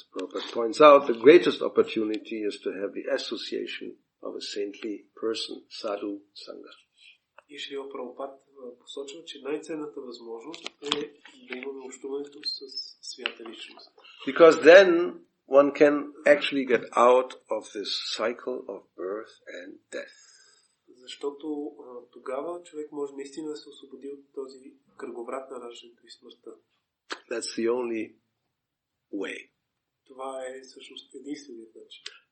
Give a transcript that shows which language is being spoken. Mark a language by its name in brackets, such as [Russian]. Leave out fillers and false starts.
[English] As Prabhupada points out, the greatest opportunity is to have the association of a saintly person, sadhu sangha. [Bulgarian] И Шрила Прабхупад посочва, че най-ценната възможност е да имаме общуването с свята личност. [English] Because then one can actually get out of this cycle of birth and death. [Bulgarian] Защото тогава човек може наистина да се освободи от този кръговрат на раждането и смъртта. [English] That's the only way. [Bulgarian] Това е всъщност единственият начин.